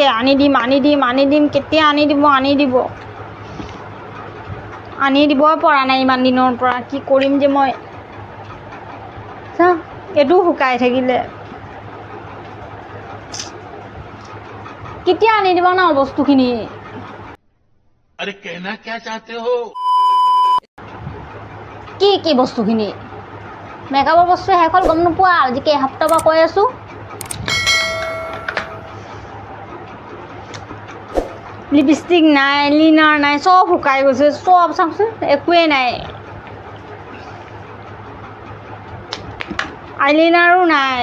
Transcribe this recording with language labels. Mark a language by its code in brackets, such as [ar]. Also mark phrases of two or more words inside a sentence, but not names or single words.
[as] আনি দিম কেতিয়া আনি দিবই পৰা নাই ইমান দিনৰ পৰা। কি কৰিম যে মই, এইটো শুকাই থাকিলে। কেতিয়া আনি দিবা ন বস্তুখিনি? [hi] अरे कहना क्या चाहते हो? [as] কি বস্তুখিনি? মেকআপৰ বস্তু শেষ হ'ল গম নোপোৱা? আজি এসপ্তাহৰ পৰা কৈ আছোঁ। লিপষ্টিক নাই, লিনাৰ নাই, চব শুকাই গৈছে। চব চাওকচোন, একোৱেই নাই। আইলিনাৰো নাই।